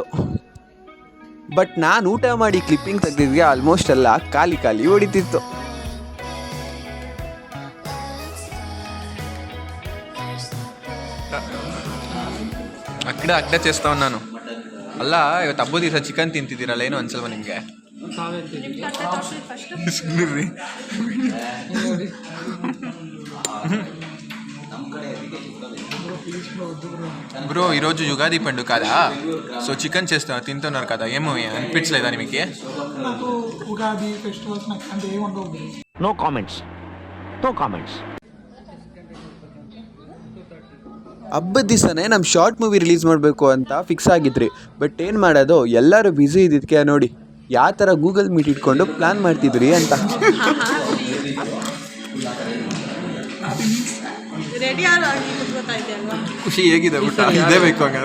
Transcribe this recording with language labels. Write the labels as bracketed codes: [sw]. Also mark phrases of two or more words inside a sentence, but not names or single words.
[kn] ಬಟ್ ನಾನು ಊಟ ಮಾಡಿ ಕ್ಲಿಪ್ಪಿಂಗ್ ತೆಗೆದಿದ್ಗೆ ಆಲ್ಮೋಸ್ಟ್ ಎಲ್ಲ ಖಾಲಿ ಹೊಡಿತಿತ್ತು. ಅಕ್ಕಡೆ చేస్తావు ನಾನು ಅಲ್ಲ. ಇವತ್ತು ಹಬ್ಬದ ದಿವಸ ಚಿಕನ್ ತಿಂತಿದ್ದೀರಲ್ಲ, ಏನು ಅನ್ಸಲ್ವಾ ನಿಮಗೆ? [te] బ్రో ఈరోజు యుగాది పండుగ కదా, సో చికెన్ తింటున్నారు కదా, ఏమో అనిపించలేదా నిಮಗೆ? ఉగాది ఫెస్టివల్స్ అంటే ఏముండవు. [en] No comments. [kn] ಹಬ್ಬದ ದಿವಸನೇ ನಮ್ಮ [en] short movie release [kn] ಮಾಡಬೇಕು ಅಂತ ಫಿಕ್ಸ್ ಆಗಿದ್ರಿ. ಬಟ್ ಏನು ಮಾಡೋದು, ಎಲ್ಲರೂ ಬ್ಯುಸಿ ಇದ್ದಿದ್ದಕ್ಕೆ ನೋಡಿ ಯಾವ ಥರ ಗೂಗಲ್ ಮೀಟ್ ಇಟ್ಕೊಂಡು ಪ್ಲ್ಯಾನ್ ಮಾಡ್ತಿದ್ರಿ ಅಂತ. ಖುಷಿ ಹೇಗಿದೆ ಊಟ? ಇದೇ ಬೇಕು ಹಂಗಾದ್ರೆ.